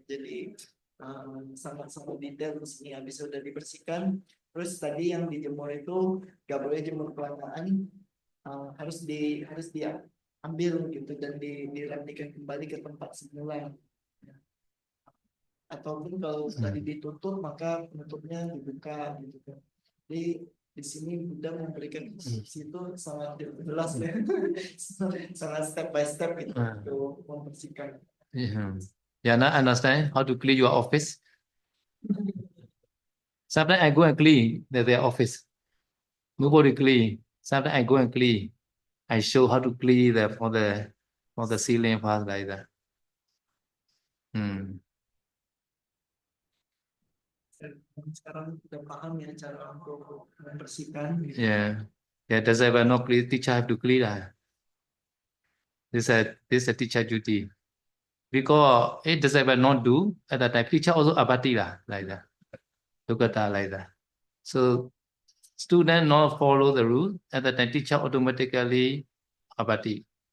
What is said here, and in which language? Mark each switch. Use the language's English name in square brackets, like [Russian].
[Indonesian] Jadi sangat-sangat detail di sini. Habis udah dibersihkan, terus tadi yang dijemur itu gak boleh jemur kelamaan, harus diambil gitu dan dilantikan kembali ke tempat semula. ataupun kalau tadi ditutup maka penutupnya dibuka gitu kan. Jadi di sini Buddha memberikan instruksi itu sangat jelas ya, sangat [English] step by step [Indonesian] itu untuk membersihkan. [English] Yeah, now understand how to clean your office. Sometimes I go and clean their office. Nobody clean. Sometimes I go and clean. I show how to clean for the ceiling part like that. [Indonesian] Sekarang sudah paham ya cara untuk membersihkan. Gitu. Yeah. [English] Yeah, that's why no clean teacher have to clean that. This is a teacher duty. Because it does not do at that time, teacher also abati like that. Look at that like that. So student not follow the rule, at that time teacher automatically abati.